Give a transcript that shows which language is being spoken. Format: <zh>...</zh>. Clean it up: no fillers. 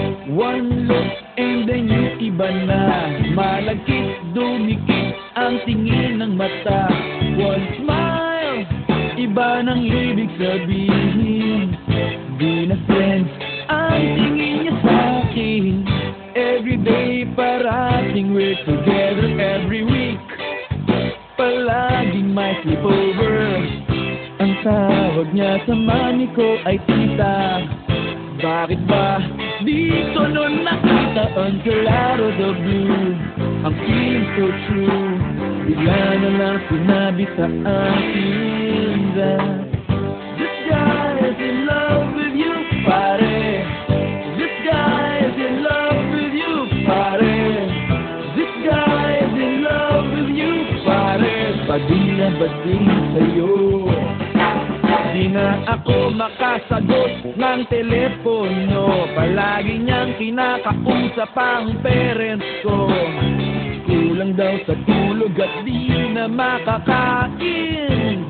<en>One look and then</en> <tl>yung iba na malagkit, dumikit ang tingin ng mata.</tl> <en>One smile,</en> <tl>iba nang ibig sabihin. Di na friends ang tingin niya sa'kin.</tl> <en>Everyday parating we're together every week.</en> <tl>Palaging may sleepover. Ang tawag niya sa mami ko ay tita. Bakit ba dito nun nakita ang</tl> <en>color of the blue? Ang feeling so true.</en> <tl>Bigla na lang sinabi sa akin</tl> <en>that this guy is in love with you, pare. This guy is in love with you, pare. This guy is in love with you, pare.</en> <tl>Bading na bading sa'yo. Di na ako makasagot ng telepono. Palagi niyang kinakausap ang parents ko. Kulang daw sa tulog at di na makakain.</tl>